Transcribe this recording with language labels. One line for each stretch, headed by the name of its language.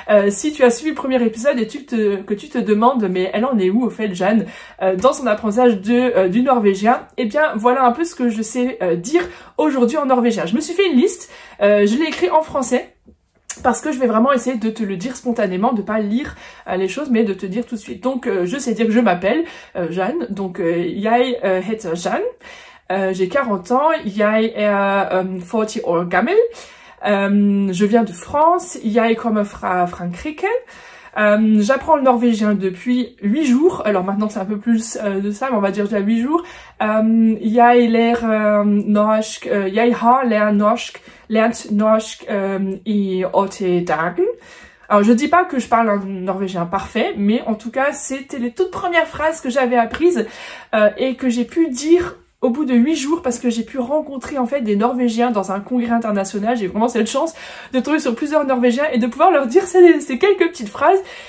French: Si tu as suivi le premier épisode et que tu te demandes, mais elle en est où au fait Jeanne dans son apprentissage du norvégien, eh bien voilà un peu ce que je sais dire aujourd'hui en norvégien. Je me suis fait une liste, je l'ai écrit en français, parce que je vais vraiment essayer de te le dire spontanément, de pas lire les choses, mais de te dire tout de suite. Donc je sais dire que je m'appelle Jeanne, donc
Norwegian: jeg heter Jeanne.
French: J'ai 40 ans,
Norwegian: jeg 40 år gammel.
French: Je viens de France,
Norwegian: jeg kommer fra Frankrike.
French: J'apprends le norvégien depuis 8 jours, alors maintenant c'est un peu plus de ça, mais on va dire déjà 8 jours.
Norwegian: Jeg lærer norsk, jeg har lært norsk i 8 dagen.
French: Alors je dis pas que je parle un norvégien parfait, mais en tout cas c'était les toutes premières phrases que j'avais apprises et que j'ai pu dire au bout de 8 jours parce que j'ai pu rencontrer en fait des Norvégiens dans un congrès international. J'ai vraiment cette chance de tomber sur plusieurs Norvégiens et de pouvoir leur dire ces quelques petites phrases.